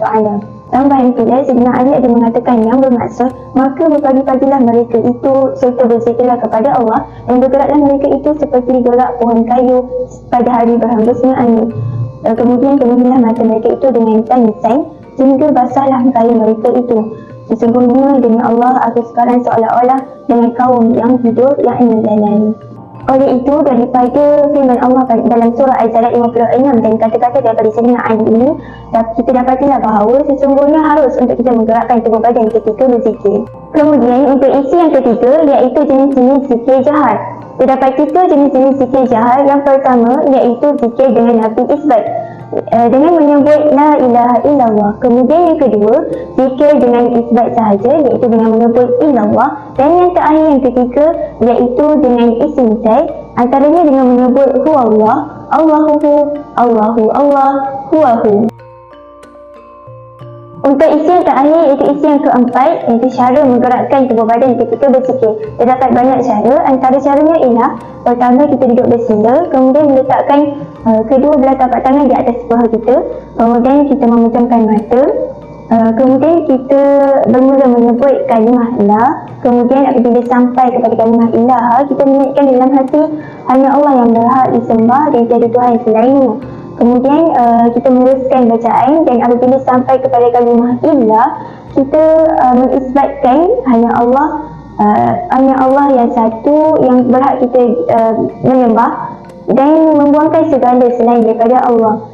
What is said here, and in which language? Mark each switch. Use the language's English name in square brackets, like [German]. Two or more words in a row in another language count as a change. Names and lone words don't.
[Malay] Tambahan pula, Sayyidina Ali ada mengatakan yang bermaksud, maka berpagi-pagilah mereka itu serta berzikirlah kepada Allah dan bergeraklah mereka itu seperti gerak pohon kayu pada hari berhembusnya angin. Kemudian penuhilah mata mereka itu dengan tangis sehingga basahlah kaya mereka itu. Sesungguhnya demi Allah, aku sekarang seolah-olah dengan kaum yang hidup yang ingin jalani. Oleh itu, daripada firman Allah dalam surah Al-Zariyat 56 dan kata-kata daripada Sayyidina Ali ini, kita dapatilah bahawa sesungguhnya harus untuk kita menggerakkan tubuh badan ketika berzikir. Kemudian untuk isi yang ketiga, iaitu jenis-jenis zikir jahar. Terdapat 3 jenis-jenis zikir jahar. Yang pertama iaitu zikir dengan nafi isbat, dengan menyebut [Arabic] لا إله إلا الله. [Malay] Kemudian yang kedua, zikir dengan isbat sahaja, iaitu dengan menyebut illallah. Dan yang terakhir, yang ketiga, iaitu dengan isim sai, antaranya dengan menyebut [Arabic] هو الله، الله، الله، الله، هوهو. [Malay] Untuk isi yang terakhir, iaitu isi yang keempat, iaitu cara menggerakkan tubuh badan ketika berzikir. Terdapat banyak cara. Antara caranya ialah, pertama kita duduk bersila, kemudian meletakkan kedua belah tapak tangan di atas paha kita, kemudian kita memejamkan mata, kemudian kita bermula menyebut kalimah la. Kemudian apabila sampai kepada kalimah ilaha, kita mengingatkan dalam hati hanya Allah yang berhak disembah dan tiada Tuhan selainnya. Kemudian kita meneruskan bacaan, dan apabila sampai kepada kalimah ilah, kita mengisbatkan hanya Allah yang satu yang berhak kita menyembah dan membuangkan segala selain daripada Allah.